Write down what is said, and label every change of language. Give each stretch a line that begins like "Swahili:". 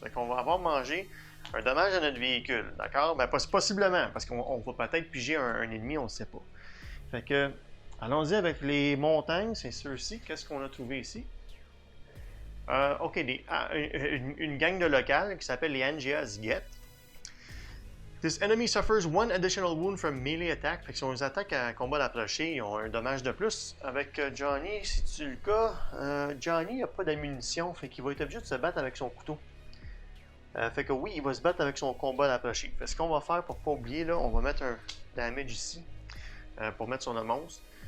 French: Fait qu'on va avoir mangé un dommage à notre véhicule, d'accord? Ben, possiblement, parce qu'on va peut-être piger un ennemi, on ne sait pas. Fait que, allons-y avec les montagnes, c'est ceux-ci. Qu'est-ce qu'on a trouvé ici? OK, une gang de locales qui s'appelle les Angias Get.
English: This enemy suffers one additional wound from melee attack.
French: Fait que si on les attaque à combat d'approcher, ils ont un dommage de plus. Avec Johnny, si tu le cas, Johnny n'a pas d'ammunition, fait qu'il va être obligé de se battre avec son couteau. Fait que oui, il va se battre avec son combat d'approcher. Fait que ce qu'on va faire pour ne pas oublier, là, on va mettre un damage ici pour mettre sur le monstre.